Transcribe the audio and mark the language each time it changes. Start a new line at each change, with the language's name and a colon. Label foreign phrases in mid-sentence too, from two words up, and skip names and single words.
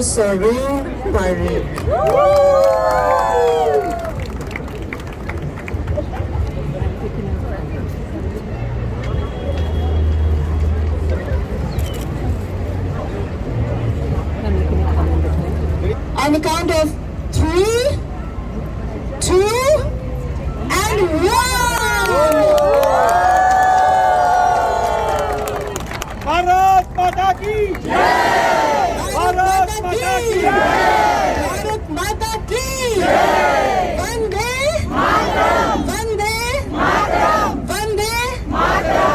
English: Sareen Parikh. On the count of 3, 2, and 1!
Hindi: भारत माता की जय! भारत माता की जय! भारत माता की जय! वन्दे मातरम्! वन्दे मातरम्! वन्दे मातरम्!